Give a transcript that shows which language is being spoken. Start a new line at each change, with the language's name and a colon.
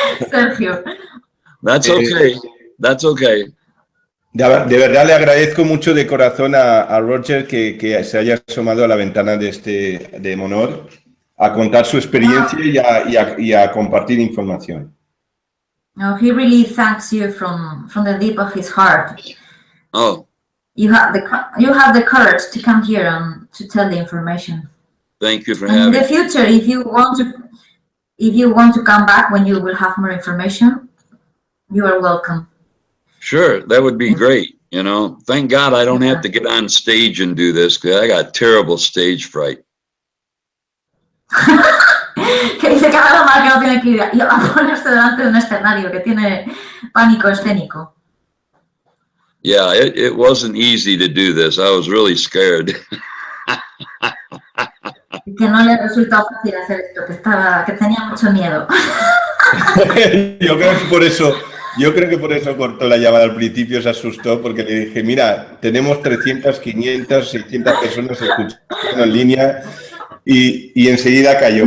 English: Sergio. That's okay. That's okay.
Spanish: De verdad le agradezco mucho de corazón a Roger que se haya asomado a la ventana de MONOR a contar su experiencia y a compartir información.
English: No, he really thanks you from the deep of his heart. Oh. You have the courage to come here and to tell the information. Thank you for and having me. In the future, if you want to come back when you will have more information, you are welcome. Sure, that would be great. You know, thank God I don't have to get on stage and do this because I got terrible stage fright.
Spanish: Que dice que ahora mal que no tiene que ir a ponerse delante de un escenario, que tiene pánico escénico.
English: Yeah, it wasn't easy to do this. I was really scared.
Spanish: Que no le resultó fácil hacer esto, que tenía mucho miedo. Yo creo que por eso cortó la llamada al principio, se asustó, porque le dije, mira, tenemos 300, 500, 600 personas escuchando en línea y enseguida cayó.